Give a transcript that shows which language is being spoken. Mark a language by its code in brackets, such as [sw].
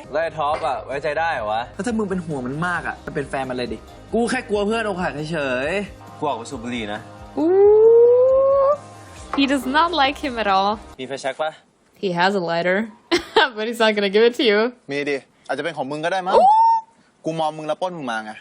[th] แล้วไอ้ท็อปอะไว้ใจได้เหรอวะ แล้วถ้ามึงเป็นห่วงมันมากอ่ะก็เป็นแฟนมันเลยดิ กูแค่กลัวเพื่อนอกหักเฉย กูออกไปสูบบุหรี่นะ Ooh. [en] He does not like him at all. [th] มีไฟแช็กปะ [en] He has a lighter, but he's not gonna give it to you. [th] มีดิ อาจจะเป็นของมึงก็ได้มั้ง กูมองมึงแล้วปล้นมึงมาไง